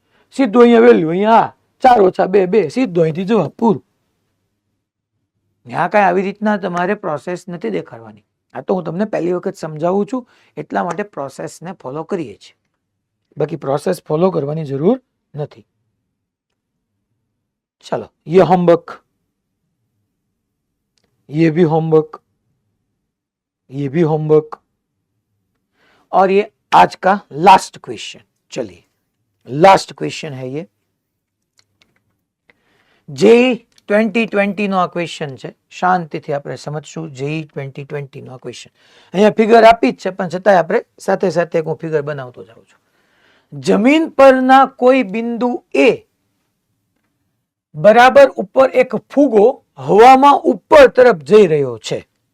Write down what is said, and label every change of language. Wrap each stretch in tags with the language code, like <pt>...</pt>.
<gu>સીધું અહીંયા વેલ્યુ, અહીંયા 4 ઓછા 2 2, સીધો અહીંથી જવાબ પૂરું. ત્યાં કાંઈ આવી રીતના તમારે પ્રોસેસ નથી દેખાડવાની. આ તો હું તમને પહેલી વખત સમજાવું છું એટલા માટે પ્રોસેસને ફોલો કરીએ છીએ. બાકી પ્રોસેસ ફોલો કરવાની જરૂર નથી.</gu> <hi>ચલો, ये होमवर्क ये भी होमवर्क, ये भी होमवर्क, और ये आज का लास्ट क्वेश्चन. चलिए लास्ट क्वेश्चन है ये.</hi> <gu>जेई 2020 નો આ ક્વેશ્ચન છે. શાંતિથી આપણે સમજશું. જેઈ 2020 નો આ ક્વેશ્ચન. અહીંયા ફિગર આપી જ છે, પણ છતાંય આપણે સાથે સાથે હું ફિગર બનાવતો જાઉં છું. જમીન પરના કોઈ બિંદુ એ બરાબર ઉપર એક ફુગો હવામાં ઉપર તરફ જઈ રહ્યો છે.</gu>